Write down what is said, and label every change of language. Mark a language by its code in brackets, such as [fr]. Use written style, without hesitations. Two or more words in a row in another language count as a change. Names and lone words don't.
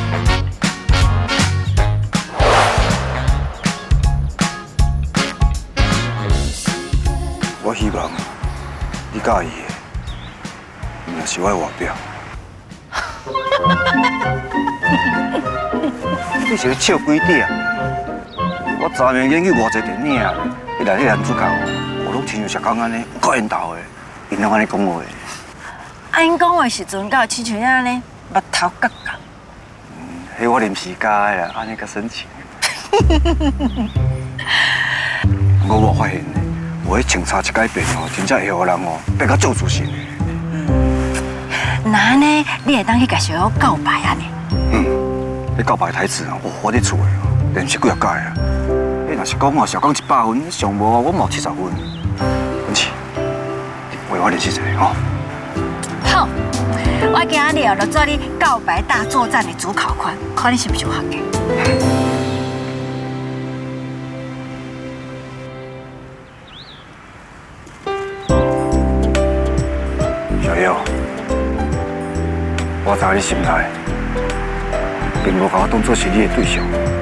[nan] 我希望你介意的，若是我的外表。你是咧笑几点？我昨暝研究偌济电影，迄内底男主角，我拢亲像石刚安尼，够缘投的，因拢安尼讲话。啊，因讲话时阵，敢有亲像安尼，目头角角。迄我临时加的啦，安尼较深情。我有发现呢，有迄穿插一改变哦，真正会互人哦变较做自信的。那安尼，你会当去甲小友告白安尼？迄告白台词哦，我伫厝的哦，练习几啊届啊。你若是讲哦，小讲100分，上无我嘛有70分。文琪，为我练习一下吼。好，我今日哦，就做你告白大作战的主考官，看你是不是有合格。小友，我知你心内，并无把我当作是你的对象。